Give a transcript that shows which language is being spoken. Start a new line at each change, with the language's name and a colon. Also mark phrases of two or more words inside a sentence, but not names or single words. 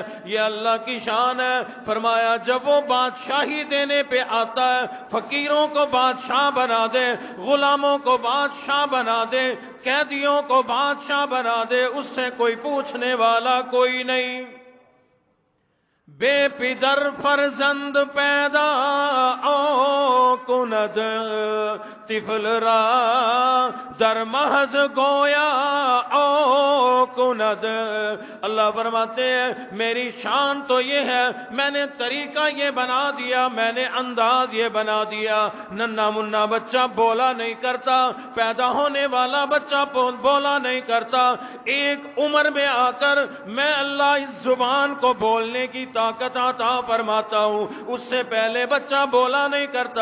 Urdu: یہ اللہ کی شان ہے. فرمایا جب وہ بادشاہی دینے پہ آتا ہے، فقیروں کو بادشاہ بنا دے، غلاموں کو بادشاہ بنا دے، قیدیوں کو بادشاہ بنا دے، اس سے کوئی پوچھنے والا کوئی نہیں.
Persian: بے پدر فرزند پیدا او کند، طفل را در محض گویا او کند.
Urdu: اللہ فرماتے ہیں میری شان تو یہ ہے، میں نے طریقہ یہ بنا دیا، میں نے انداز یہ بنا دیا. ننھا منا بچہ بولا نہیں کرتا، پیدا ہونے والا بچہ بولا نہیں کرتا. ایک عمر میں آ کر میں اللہ اس زبان کو بولنے کی طاقت عطا فرماتا ہوں، اس سے پہلے بچہ بولا نہیں کرتا.